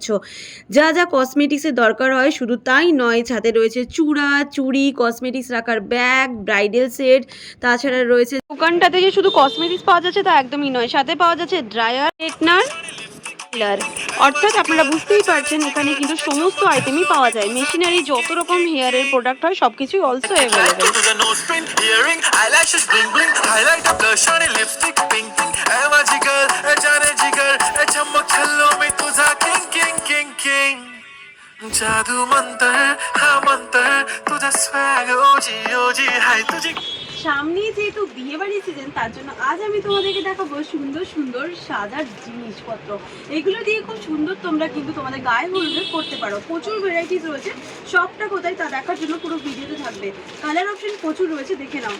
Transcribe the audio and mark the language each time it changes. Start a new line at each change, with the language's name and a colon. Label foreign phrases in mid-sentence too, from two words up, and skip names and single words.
Bangla: যা যা কসমেটিক্সের দরকার হয় শুধু তাই নয়, ছাদে রয়েছে চূড়া, চুড়ি, কসমেটিক্স রাখার ব্যাগ,
English: bridal set.
Bangla: তাছাড়া রয়েছে দোকানটাতে যে শুধু কসমেটিক্স পাওয়া যাচ্ছে তা একদমই নয়, সাথে পাওয়া যাচ্ছে ড্রায়ার, স্ট্রেটনার, অর্থাৎ আপনারা বুঝতেই পারছেন এখানে কিন্তু সমস্ত আইটেমই পাওয়া যায়। মেশিনারি যত রকম হেয়ারের প্রোডাক্ট হয় সব কিছুই
English: also available.
Marathi: जादू मंतर हा मंतर तुझा स्वॅग ओजी ओजी हाय तुझी।
Bangla: সামনেই যেহেতু বিয়েবাড়ি সিজন, তার জন্য আজ আমি তোমাদেরকে দেখাবো সুন্দর সুন্দর সাজার জিনিসপত্র। এগুলো দিয়ে খুব সুন্দর তোমরা কিন্তু তোমাদের গায়ে হলুদে করতে পারো। প্রচুর ভ্যারাইটিস রয়েছে, সবটা কোথায় তা দেখার জন্য পুরো ভিডিওতে থাকবে।
English: colour option
Bangla: প্রচুর রয়েছে, দেখে নাও।